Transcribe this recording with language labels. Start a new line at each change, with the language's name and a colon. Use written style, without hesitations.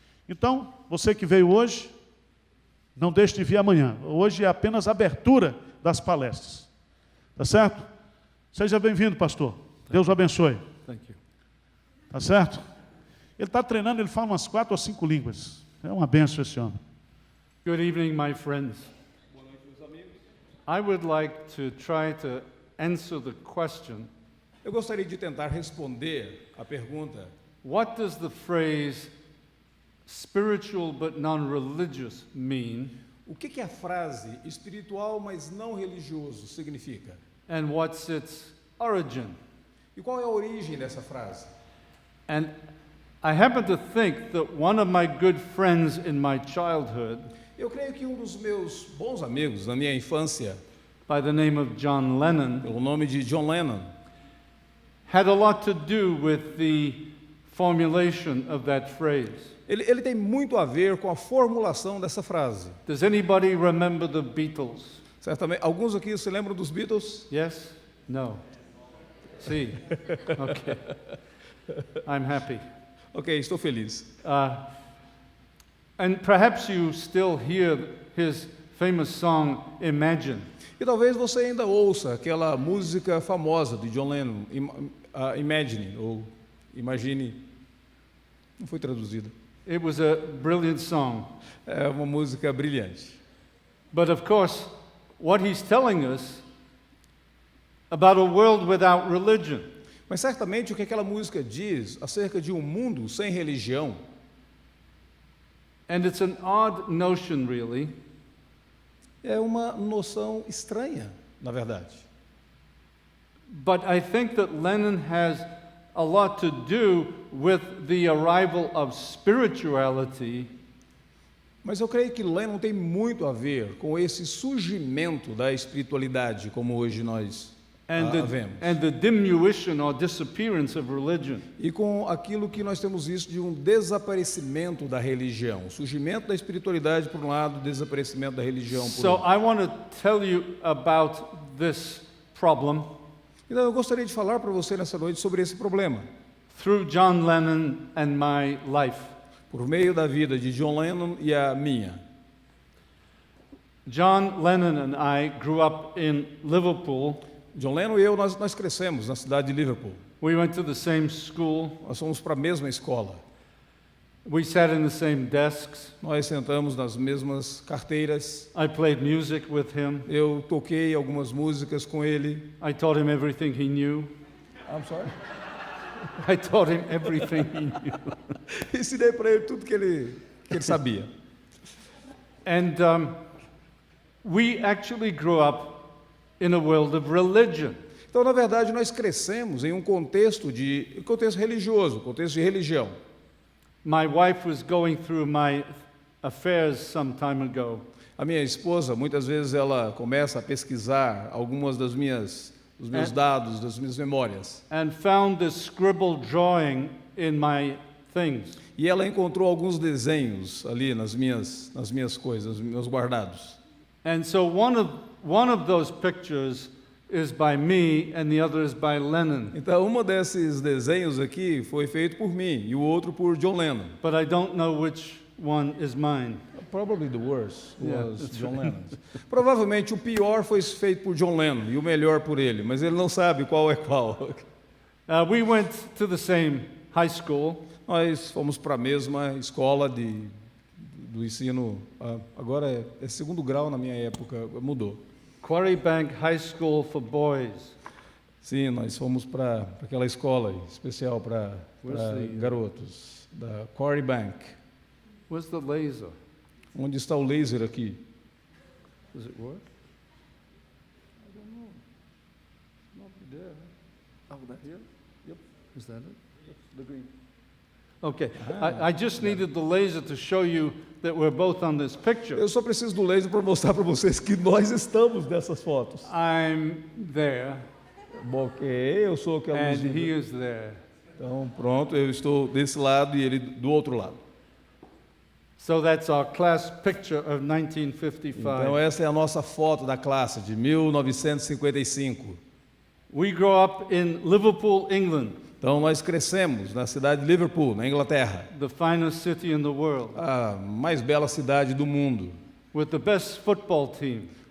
Portuguese: Então, você que veio hoje, não deixe de vir amanhã. Hoje é apenas a abertura das palestras. Tá certo? Seja bem-vindo, pastor. Deus o abençoe. Tá certo? Ele está treinando, ele fala umas 4 ou 5 línguas. É uma benção esse homem.
English: Good evening, my friends. I would like to try to answer the question.
Portuguese: Eu gostaria de tentar responder a pergunta:
English: What does the phrase spiritual but non-religious mean?
Portuguese: o que a frase espiritual, mas não religioso significa?
English: And what's its origin?
Portuguese: E qual é a origem dessa frase?
English: And I happen to think that one of my good friends in my childhood,
Portuguese: Eu creio que um dos meus bons amigos na minha infância,
English: by the name of John Lennon,
Portuguese: pelo nome de John Lennon,
English: had a lot to do with the formulation of that phrase.
Portuguese: ele tem muito a ver com a formulação dessa frase.
English: Does anybody remember the Beatles?
Portuguese: Certamente, alguns aqui se lembram dos Beatles?
English: Yes? No? See? Okay. I'm happy.
Portuguese: Ok, estou feliz.
English: And perhaps you still hear his famous song, Imagine.
Portuguese: E talvez você ainda ouça aquela música famosa de John Lennon, Imagine, ou Imagine, não foi traduzida.
English: It was a brilliant song.
Portuguese: É uma música brilhante.
English: But of course, what he's telling us about a world without religion.
Portuguese: Mas certamente o que aquela música diz acerca de um mundo sem religião,
English: and it's an odd notion really,
Portuguese: é uma noção estranha, na verdade.
English: but I think that Lennon has a lot to do with the arrival of spirituality
Portuguese: Mas eu creio que Lennon tem muito a ver com esse surgimento da espiritualidade, como hoje nós
English: and
Portuguese: a vemos.
English: the diminution or disappearance of religion.
Portuguese: E com aquilo que nós temos visto de um desaparecimento da religião. Surgimento da espiritualidade por um lado, desaparecimento da religião por
English: So
Portuguese: outro.
English: I want to tell you about this problem
Portuguese: Então eu gostaria de falar para você nessa noite sobre esse problema.
English: through John Lennon and my life.
Portuguese: Por meio da vida de John Lennon e a minha.
English: John Lennon and I grew up in Liverpool.
Portuguese: John Lennon e eu, nós crescemos na cidade de Liverpool.
English: We went to the same school.
Portuguese: Nós fomos para a mesma escola.
English: We sat in the same desks.
Portuguese: Nós sentamos nas mesmas carteiras.
English: I played music with him.
Portuguese: Eu toquei algumas músicas com ele.
English: I taught him everything he knew. I'm sorry? I taught him everything he knew.
Portuguese: Ensinei para ele tudo que ele sabia.
English: And we actually grew up in a world of religion.
Portuguese: Então, na verdade, nós crescemos em um contexto religioso, contexto de religião.
English: My wife was going through my affairs some time ago.
Portuguese: A minha esposa, muitas vezes, ela começa a pesquisar algumas dos meus dados, das minhas memórias.
English: And found this scribbled drawing in my things.
Portuguese: E ela encontrou alguns desenhos ali nas minhas coisas, nos meus guardados.
English: And so one of those pictures is by me and the other is by Lennon.
Portuguese: Então, um desses desenhos aqui foi feito por mim e o outro por John Lennon.
English: But I don't know which one is mine. Probably the worst Yeah, was that's John Lennon.
Portuguese: Provavelmente o pior foi feito por John Lennon e o melhor por ele, mas ele não sabe qual é qual.
English: We went to the same high school.
Portuguese: Nós fomos para a mesma escola do ensino, agora é segundo grau na minha época, mudou.
English: Quarrybank High School for Boys.
Portuguese: Sim, nós fomos para aquela escola especial para garotos, da Quarrybank.
English: Where's the laser?
Portuguese: Onde está o laser aqui?
English: Does it work? I don't know. It's not there. Oh, that here? Yep. Is that it? That's the green. Okay. I just needed the laser to show you that we're both on this picture.
Portuguese: Eu só preciso do laser para mostrar para vocês que nós estamos nessas fotos.
English: I'm there
Portuguese: Bom, ok, eu sou aquela
English: and
Portuguese: luzinha.
English: he is there.
Portuguese: Então, pronto, eu estou desse lado e ele do outro lado.
English: So that's our class picture of 1955.
Portuguese: Então, essa é a nossa foto da classe de 1955.
English: We grew up in Liverpool, England,
Portuguese: Então, nós crescemos na cidade de Liverpool, na Inglaterra,
English: the finest city in the world,
Portuguese: a mais bela cidade do mundo,
English: with the best football team.